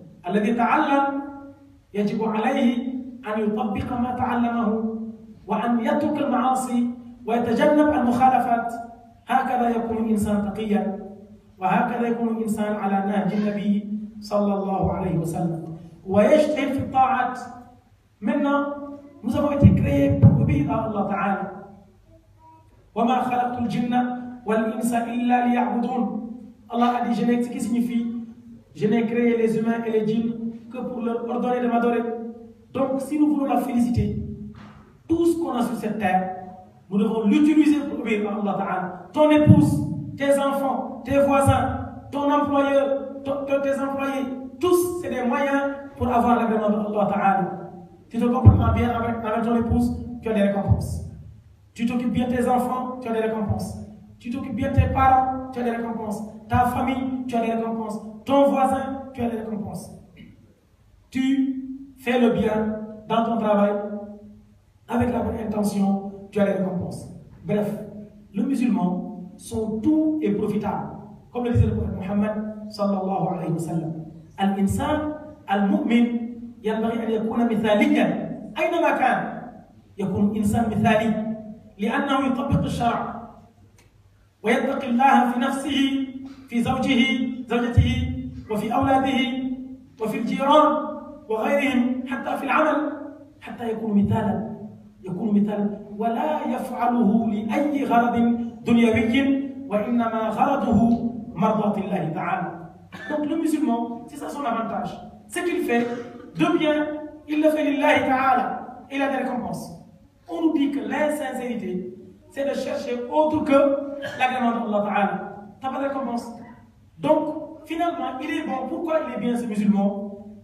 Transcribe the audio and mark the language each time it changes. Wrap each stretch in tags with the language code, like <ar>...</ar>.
<ar>الذي تعلم يجب عليه أن يطبق ما تعلمه وأن يترك المعاصي ويتجنب المخالفات. هكذا يكون الإنسان تقيا وهكذا يكون الإنسان على نهج النبي صلى الله عليه وسلم ويجتهد في الطاعات.</ar> <fr>Maintenant, nous avons été créés pour obéir à Allah Ta'ala.</fr> <ar>وما خلقت الجن والإنس إلا ليعبدون.</ar> <fr>Allah a dit, ce qui signifie je n'ai créé les humains et les djinns que pour leur ordonner de m'adorer. Donc, si nous voulons la féliciter, tout ce qu'on a sur cette terre, nous devons l'utiliser pour obéir à Allah Ta'ala. Ton épouse, tes enfants, tes voisins, ton employeur, tes employés, tous, c'est des moyens pour avoir l'agrément de Allah Ta'ala. Tu te comportes bien avec ton épouse, tu as des récompenses. Tu t'occupes bien de tes enfants, tu as des récompenses. Tu t'occupes bien de tes parents, tu as des récompenses. Ta famille, tu as des récompenses. Ton voisin, tu as des récompenses. Tu fais le bien dans ton travail, avec la bonne intention, tu as des récompenses. Bref, le musulman, son tout est profitable. Comme le disait le prophète Muhammad sallallahu alayhi wa sallam.</fr> <ar>Al-insan, al-mu'min, ينبغي أن يكون مثاليا أينما كان. يكون إنسان مثالي لأنه يطبق الشرع ويتقي الله في نفسه في زوجته وفي أولاده وفي الجيران وغيرهم حتى في العمل حتى يكون مثالا ولا يفعله لأي غرض دنيوي وإنما غرضه مرضاة الله تعالى.</ar> <fr>Donc le musulman, c'est ça son avantage. Ce qu'il fait de bien, il le fait lillahi ta'ala et il a des récompenses. On nous dit que l'insincérité, c'est de chercher autre que l'agrément d'Allah ta'ala. T'as pas de récompense. Donc, finalement, il est bon. Pourquoi il est bien ce musulman?</fr>